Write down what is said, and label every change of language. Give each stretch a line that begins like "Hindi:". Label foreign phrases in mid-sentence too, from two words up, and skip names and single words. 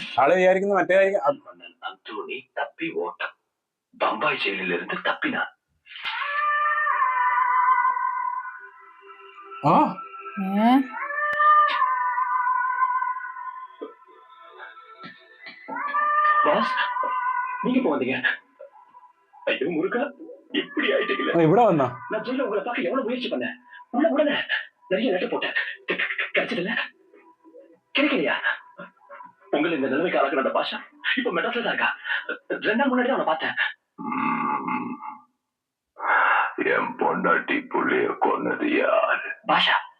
Malayalam: ആള് വിചാരിക്കുന്നു മറ്റേ
Tamil: அந்தோனி தப்பி ஓட்டம் பம்பாய் ஜெயிலிலிருந்து தப்பினார். பாஸ் நீங்க போவீங்க? ஐயோ முருகா, இப்படி ஆயிட்டீங்களே.
Malayalam: ഇവിടെ വന്നാ
Tamil: நான் ஜெயில உங்களை பார்க்க எவ்வளவு முயற்சி பண்ணேன். உடனே நிறைய லெட்டர் போட்டேன். கிடைச்சதில்ல? கிடைக்கலையா? உங்களை இந்த நிலைமைக்கு ஆளாக்குற அந்த பாஷா இப்ப மெட்ராஸ்ல தான் இருக்கா. 2 நாள் முன்னாடி அவனை பார்த்தேன். என் பொண்டாட்டி புள்ளைய கொன்னது யாரு? பாஷா.